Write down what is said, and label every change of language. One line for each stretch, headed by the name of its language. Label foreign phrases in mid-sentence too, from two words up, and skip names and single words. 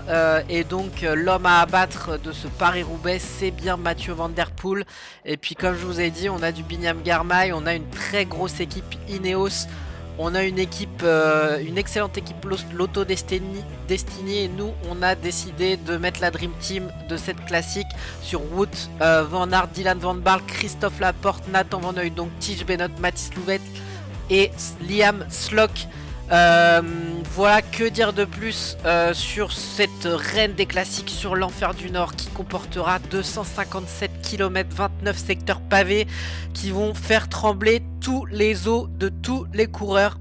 French: Et donc, l'homme à abattre de ce Paris-Roubaix, c'est bien Mathieu Van Der Poel. Et puis, comme je vous ai dit, on a du Binyam Girmay. On a une très grosse équipe Ineos. On a une équipe, une excellente équipe Lotto Destiny, et nous on a décidé de mettre la
English: Dream Team
French: de cette classique sur Wout van Aert, Dylan Van Baarle, Christophe Laporte, Nathan Van Hooydonk, Tige Benoot, Mathis Louvet et Liam Slock. Voilà, que dire de plus sur cette reine des classiques sur l'Enfer du Nord qui comportera 257 km, 29 secteurs pavés qui vont faire trembler tous les os de tous les coureurs.